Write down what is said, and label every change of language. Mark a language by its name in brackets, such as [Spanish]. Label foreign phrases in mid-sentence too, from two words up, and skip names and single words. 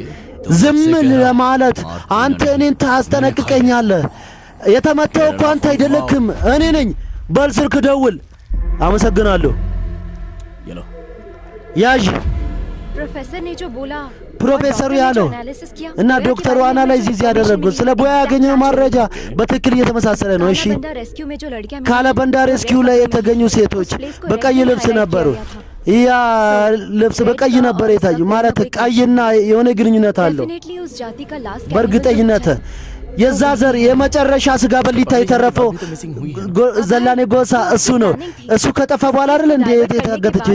[Amharic] ዝም ለማለት አንተ እኔን ታስጠነቅቀኛለህ። የተመታው እኮ አንተ አይደለክም እኔ ነኝ። በል ስልክ ደውል። አመሰግናለሁ። ያዥ [Hindi] प्रोफेसर ने जो बोला [Amharic] ፕሮፌሰሩ ያለው እና ዶክተሩ አናላይዝ ያደረጉት ስለ ቦያ ያገኘው መረጃ በትክክል እየተመሳሰለ ነው። እሺ ካላበንዳ ሬስኪው ላይ የተገኙ ሴቶች በቀይ ልብስ ነበሩ። ያ ልብስ በቀይ ነበር የታዩ ማለት ቀይና የሆነ ግንኙነት አለው። በእርግጠኝነት የዛ ዘር የመጨረሻ ስጋ በሊታ የተረፈው ዘላኔ ጎሳ እሱ ነው። እሱ ከጠፋ በኋላ አይደል እንዴ የታገተችው?